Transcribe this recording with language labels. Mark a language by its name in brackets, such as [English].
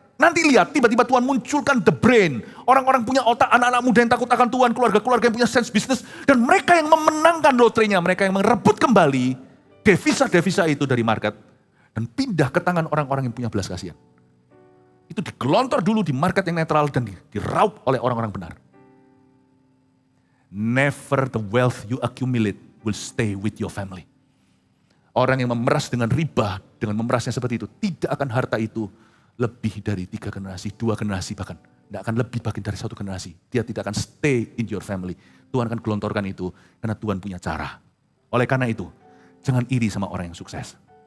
[Indonesian] Nanti lihat, tiba-tiba Tuhan munculkan [English] the brain. [Indonesian] Orang-orang punya otak, anak-anak muda yang takut akan Tuhan, keluarga-keluarga yang punya sense bisnis, dan mereka yang memenangkan lotrenya, mereka yang merebut kembali devisa-devisa itu dari market. Dan pindah ke tangan orang-orang yang punya belas kasihan. Itu digelontor dulu di market yang netral dan diraup oleh orang-orang benar. [English] Never the wealth you accumulate will stay with your family. [Indonesian] Orang yang memeras dengan riba, dengan memerasnya seperti itu, tidak akan harta itu lebih dari 3 generasi, 2 generasi bahkan. Tidak akan lebih bahkan dari 1 generasi. Dia tidak akan [English] stay in your family. [Indonesian] Tuhan akan gelontorkan itu karena Tuhan punya cara. Oleh karena itu, jangan iri sama orang yang sukses.